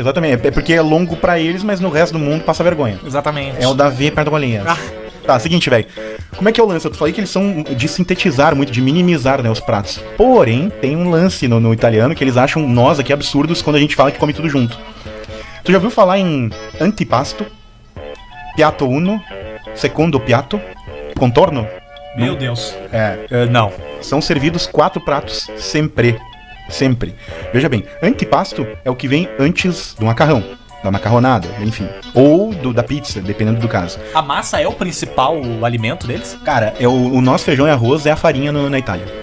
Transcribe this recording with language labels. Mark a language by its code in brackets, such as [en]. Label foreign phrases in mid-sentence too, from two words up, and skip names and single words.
[pt] É porque é longo pra eles, mas no resto do mundo passa vergonha. Exatamente. É o Davi perto da bolinha. Tá, seguinte, velho. Como é que é o lance? Eu falei que eles são de sintetizar muito, de minimizar, né, os pratos. Porém, tem um lance no italiano que eles acham nós aqui absurdos quando a gente fala que come tudo junto. Tu já ouviu falar em [it] antipasto, piatto uno, secondo piatto, contorno? [pt] Meu Deus. Não. São servidos 4 pratos, sempre. Veja bem, antipasto é o que vem antes do macarrão. da macarronada, enfim. Ou da pizza, dependendo do caso. A massa é o principal alimento deles? Cara, o nosso feijão e arroz é a farinha na Itália.